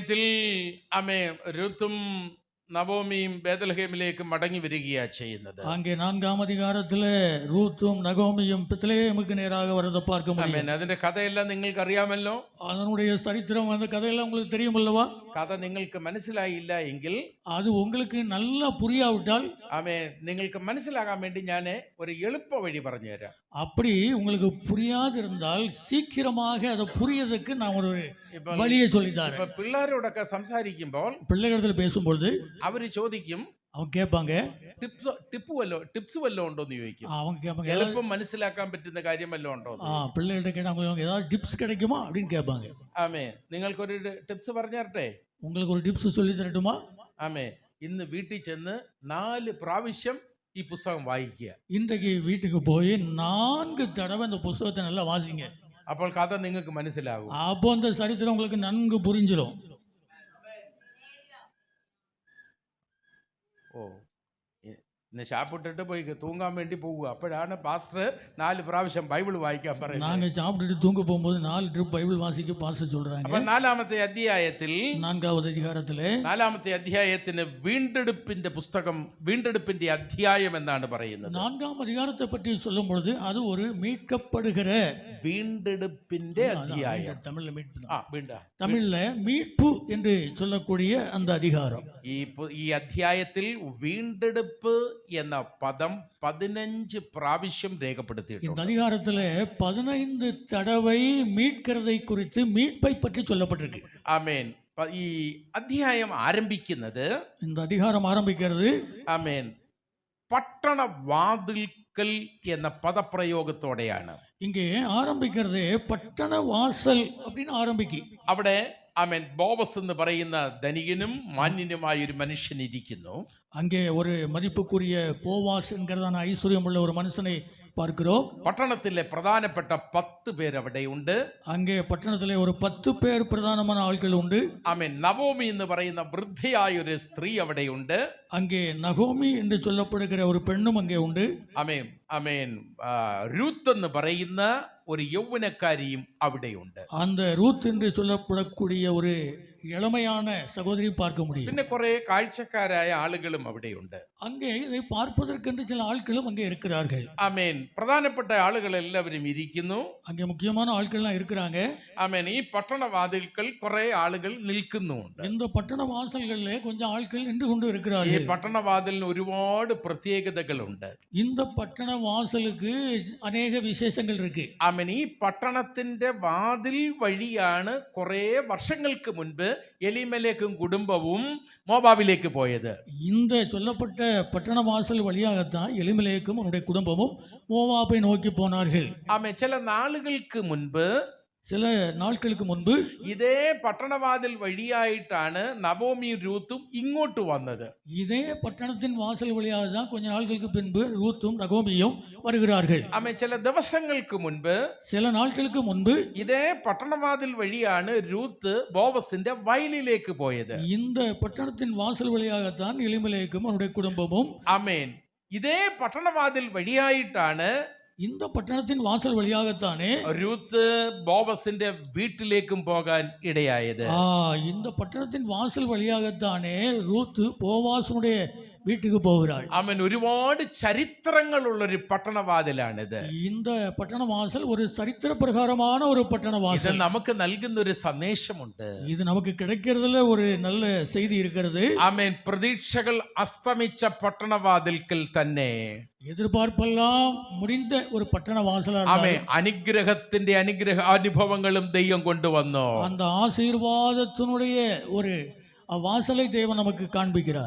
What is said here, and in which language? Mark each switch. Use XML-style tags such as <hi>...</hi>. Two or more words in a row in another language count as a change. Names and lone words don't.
<ml>1-ാമത്തെ അധ്യായത്തിൽ ആമേ രൂത്തും നവോമിയും ബേത്ലഹേമിലേക്ക് മടങ്ങി വരികയാ ചെയ്യുന്നത്.</ml> <ta>அங்கே 4ஆம் அதிகாரத்தில் ரூத்தும் நகோமியும் பெத்லகேமுக்கு நேராக வரதை பார்க்க முடியும்.</ta> <ml>ആമേൻ. അതിന്റെ കഥയെല്ലാം നിങ്ങൾക്ക് അറിയാമല്ലോ.</ml> <ta>அதனுடைய சரித்திரம், அந்த கதையெல்லாம் உங்களுக்கு தெரியும் அல்லவா?</ta> <ml>കഥ നിങ്ങൾക്ക് മനസ്സിലായില്ല എങ്കിൽ,</ml> <ta>அது உங்களுக்கு நல்லா புரியாவிட்டால்,</ta> <ml>ആമേൻ, നിങ്ങൾക്ക് മനസ്സിലാകാൻ വേണ്ടി ഞാൻ ഒരു എളുപ്പ വഴി പറഞ്ഞു തരാം.</ml> <ta>அப்படி உங்களுக்கு புரியாது இருந்தால் சீக்கிரமாக அதை புரியறதுக்கு நான் ஒரு வழியை சொல்லித்தாரேன்.</ta> <ml>ഇപ്പൊ പിള്ളേരോടൊക്കെ സംസാരിക്കുമ്പോൾ</ml> <ta>பிள்ளைகளிடத்தில் பேசும்பொழுது</ta> <ml>അവര് ചോദിക്കും,</ml> <ta>அவங்க கேட்பாங்க,</ta> <ml>ടിപ്സ് വല്ലതും ഉണ്ടോന്ന് ചോദിക്കും.</ml> <ta>அவங்க கேட்பாங்க,</ta> <ml>എളുപ്പം മനസ്സിലാക്കാൻ പറ്റുന്ന കാര്യം വല്ലതും ഉണ്ടോ?</ml> <ta>பிள்ளைகிட்ட கேட்டாங்க, ஏதாவது டிப்ஸ் கிடைக்குமா அப்படின்னு கேட்பாங்க.</ta> <ml>ആമേൻ. നിങ്ങൾക്കൊരു ടിപ്സ് പറഞ്ഞു തരട്ടെ?</ml> <ta>உங்களுக்கு ஒரு டிப்ஸ் சொல்லி தரட்டுமா?</ta> <ml>ആമേൻ. ഇന്ന് വീട്ടിൽ ചെന്ന് 4 പ്രാവശ്യം ഈ പുസ്തകം വായിക്കുക.</ml> <ta>இன்றைக்கு வீட்டுக்கு போய் 4 தடவை இந்த புஸ்தகத்தை நல்லா வாசிங்க.</ta> <ml>അപ്പോൾ കഥ നിങ്ങൾക്ക് മനസ്സിലാകും.</ml> <ta>அப்போ அந்த சரித்திரம் உங்களுக்கு நன்கு புரிஞ்சிடும்.</ta> <ml>ഓ, ഇന്ന് ഷാപ്പിട്ടിട്ട് പോയി തൂങ്ങാൻ വേണ്ടി പോവുക. അപ്പോഴാണ് പാസ്റ്റർ 4 പ്രാവശ്യം ബൈബിൾ വായിക്കാൻ പറയുന്നത്.</ml> <ta>நாங்க சாப்பிட்டுட்டு தூங்க போகும்போது 4 ட்ரிப் பைபிள் வாசிக்க பாஸ்டர் சொல்றாங்க.</ta> <ml>അപ്പൊ 4-ാമത്തെ അധ്യായത്തിൽ</ml> <ta>4வது அதிகாரத்திலே</ta> <ml>4-ാമത്തെ അധ്യായത്തിന് വീണ്ടെടുപ്പിന്റെ പുസ്തകം, വീണ്ടെടുപ്പിന്റെ അധ്യായം എന്നാണ് പറയുന്നത്.</ml> <ta>4ஆம் அதிகாரத்தை பற்றி சொல்லும் பொழுது அது ஒரு மீட்கப்படுகிற,</ta> <ml>വീണ്ടെടുപ്പിന്റെ അധ്യായം.</ml> <ta>தமிழ்ல மீட்பு, தமிழ்ல மீட்பு என்று சொல்லக்கூடிய அந்த அதிகாரம்.</ta> <ml>ഈ അധ്യായത്തിൽ വീണ്ടെടുപ്പ് എന്ന പദം 15 പ്രാവശ്യം രേഖപ്പെടുത്തിയിട്ടുണ്ട്.</ml> <ta>இந்த அதிகாரத்துல 15 தடவை மீட்கிறதை குறித்து, மீட்பை பற்றி சொல்லப்பட்டிருக்கு.</ta> <ml>ആമേൻ. ഈ അധ്യായം ആരംഭിക്കുന്നത്,</ml> <ta>இந்த அதிகாரம் ஆரம்பிக்கிறது,</ta> <ml>ആമേൻ, പട്ടണ വാതിൽക്കൽ എന്ന പദപ്രയോഗത്തോടെയാണ്.</ml> <ta>இங்கே ஆரம்பிக்கிறது பட்டண வாசல் அப்படின்னு ஆரம்பிக்கு.</ta> <ml>അവിടെ ആമേൻ ബോവസ് എന്ന് പറയുന്ന ധനികനും മാന്യനുമായ ഒരു മനുഷ്യൻ ഇരിക്കുന്നു.</ml> <ta>அங்கே ஒரு மதிப்புக்குரிய போவாஸ் என்கிறதான ஐஸ்வர்யம் உள்ள ஒரு மனுஷனை பார்க்கிறோம்.</ta> <ml>പട്ടണത്തിലെ പ്രധാനപ്പെട്ട 10 പേർ അവിടെയുണ്ട്.</ml> <ta>அங்கே பட்டணத்திலே ஒரு 10 பேர் பிரதானமான ஆட்கள் உண்டு.</ta> <ml>ആമേൻ. നവോമി എന്ന് പറയുന്ന വൃദ്ധയായ ഒരു സ്ത്രീ അവിടെയുണ്ട്.</ml> <ta>அங்கே நகோமி என்று சொல்லப்படுகிற ஒரு பெண்ணும் அங்கே உண்டு.</ta> <ml>ആമേൻ. ആമേൻ. രൂത്ത് എന്ന് പറയുന്ന ഒരു യൗവനക്കാരിയും അവിടെയുണ്ട്.</ml> <ta>அந்த ரூத் என்று சொல்லப்படக்கூடிய ஒரு இளமையான சகோதரி பார்க்க முடியும்.</ta> <ml>പിന്നെ കുറെ കാഴ്ചക്കാരായ ആളുകളും അവിടെയുണ്ട്.</ml> <ta>அங்கே இதை பார்ப்பதற்கென்று சில ஆட்களும் அங்கே இருக்கிறார்கள்.</ta> <ml>ആമേൻ. പ്രധാനപ്പെട്ട ആളുകൾ എല്ലാവരും ഇരിക്കുന്നു.</ml> <ta>அங்கே முக்கியமான ஆட்கள்லாம் இருக்கிறாங்க.</ta> <ml>ആമേൻ. ഈ പട്ടണവാതിൽക്കൽ കുറെ ആളുകൾ നിൽക്കുന്നുണ്ട്.</ml> <ta>இந்த பட்டண வாசல்களிலே கொஞ்சம் ஆட்கள் நின்று கொண்டு</ta> <ml>ഈ</ml> <ta>இருக்கிறார்கள்.</ta> <ml>പട്ടണവാതിലിന് ഒരുപാട് പ്രത്യേകതകളുണ്ട്.</ml> <ta>இந்த பட்டண வாசலுக்கு அநேக விசேஷங்கள் இருக்கு.</ta> <ml>ആമേൻ. ഈ പട്ടണത്തിന്റെ വാതിൽ വഴിയാണ് കുറെ വർഷങ്ങൾക്ക് മുൻപ് എലീമേലെക്കും കുടുംബവും മോവാബിലേക്ക് പോയത്.</ml> <ta>இந்த சொல்லப்பட்ட பட்டண வாசல் வழியாகத்தான் எலிமெலேக்கும் அவனுடைய குடும்பமும் மோவாபை நோக்கி போனார்கள்.</ta> <ml>ആമേൻ. ചില നാളുകൾക്ക് മുൻപ്,</ml> <ta>சில நாட்களுக்கு முன்பு</ta> <ml>ഇതേ പട്ടണവാതിൽ വഴിയായിട്ടാണ് നവോമിയും രൂത്തും ഇങ്ങോട്ട് വന്നത്.</ml> <ta>இதே பட்டணத்தின் வாசல் வழியாக தான் கொஞ்ச நாட்களுக்கு பின்பு ரூத்தும் நகோமியும் வருகிறார்கள்.</ta> <ml>ആമേൻ. ചില ദിവസങ്ങൾക്ക് മുൻപ്,</ml> <ta>சில നാட்களுக்கு മുൻപ്</ta> <ml>ഇതേ പട്ടണവാതിൽ വഴിയാണ് രൂത്ത് ബോവസിന്റെ വയലിലേക്ക് പോയത്.</ml> <ta>இந்த பட்டணத்தின் வாசல் வழியாகத்தான் எலிமெலேக்கும் அவனுடைய குடும்பமும்,</ta> <ml>ആമേൻ, ഇതേ പട്ടണവാതിൽ വഴിയായിട്ടാണ്</ml> <ta>இந்த பட்டணத்தின் வாசல் வழியாகத்தானே</ta> <ml>രൂത്ത് ബോവസിന്റെ വീട്ടിലേക്കും പോകാൻ ഇടയായത്.</ml> <ta>இந்த பட்டணத்தின் வாசல் வழியாகத்தானே ரூத்து போவாசனுடைய வீட்டுக்கு போகிறாள்.</ta> <ml>ആമേൻ. ഒരുപാട് ചരിത്രങ്ങളുള്ള ഒരു പട്ടണവാതിലാണിത്.</ml> <ta>இந்த பட்டண வாசல் ஒரு சரித்திர பிரகாரமான ஒரு பட்டண</ta> <ml>ഇത്</ml> <ta>வாசல்.</ta> <ml>നമുക്ക് നൽകുന്ന ഒരു സന്ദേശമുണ്ട്.</ml> <ta>இது நமக்கு கிடைக்கிறதுல ഒരു நல்ல செய்தி இருக்கிறது.</ta> <ml>ആമേൻ. പ്രതീക്ഷകൾ അസ്തമിച്ച പട്ടണവാതിൽക്കൽ തന്നെ</ml> <ta>எதிர்பார்ப்பெல்லாம் முடிந்த ஒரு பட்டண வாசலா</ta> <ml>ആമേൻ.</ml> <ta>இருந்தாலும்</ta> <ml>അനുഗ്രഹത്തിന്റെ അനുഭവങ്ങളും ദൈവം കൊണ്ടുവന്നു.</ml> <ta>அந்த ஆசீர்வாதத்தினுடைய ஒரு வாசலை தேவன் நமக்கு காண்பிக்கிறார்.</ta>